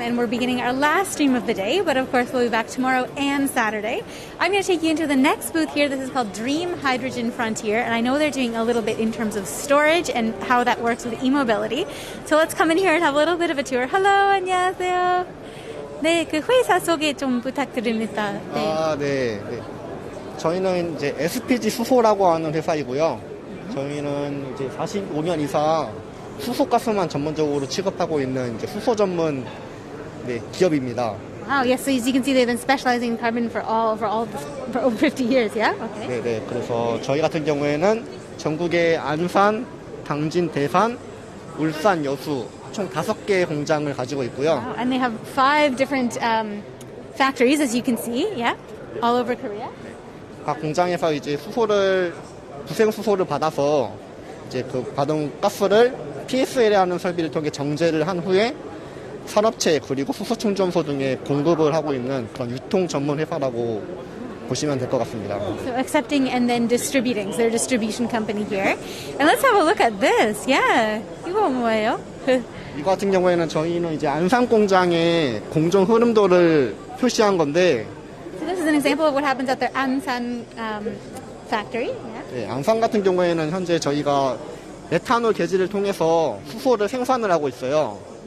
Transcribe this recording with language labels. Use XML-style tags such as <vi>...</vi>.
<en>and we're beginning our last stream of the day, but of course we'll be back tomorrow and Saturday. I'm going to take you into the next booth here. This is called Dream Hydrogen Frontier, and I know they're doing a little bit in terms of storage and how that works with e-mobility. So let's come in here and have a little bit of a tour. Hello,</en> <ko>안녕하세요. 네, 그 회사 소개 좀 부탁드립니다. 네. 네. 저희는 이제 SPG 수소라고 하는 회사이고요. 저희는 이제 45년 이상 수소가스만 전문적으로 취급하고 있는 이제 수소 전문 기업입니다.</ko> <en>Wow, yes. So as you can see, they've been specializing in carbon for over 50 years. Yeah. Okay.</en> <ko>네. 그래서 저희 같은 경우에는 전국의 안산, 당진, 대산, 울산, 여수 총 5개의 공장을 가지고 있고요.</ko> <en>Wow. And they have 5 different factories, as you can see. Yeah, all over Korea.</en> <ko>각 공장에서 이제 부생 수소를 받아서 이제 그 받은 가스를 PSL이라는 설비를 통해 정제를 한 후에 산업체 그리고 수소 충전소 등에 공급을 하고 있는 그런 유통 전문 회사라고 보시면 될 것 같습니다.</ko> <en>So accepting and then distributing. So they're a distribution company here. And let's have a look at this.</en> <ko>Yeah. 이거 뭐예요? 이거 같은 경우에는 저희는 이제 안산 공장의 공정 흐름도를 표시한 건데.</ko> <en>So this is an example of what happens at their Ansan factory. Yeah.</en> <ko>네, 앙산 같은 경우에는 현재 저희가 메탄올 개지를 통해서 수소를 생산을 하고 있어요.</ko>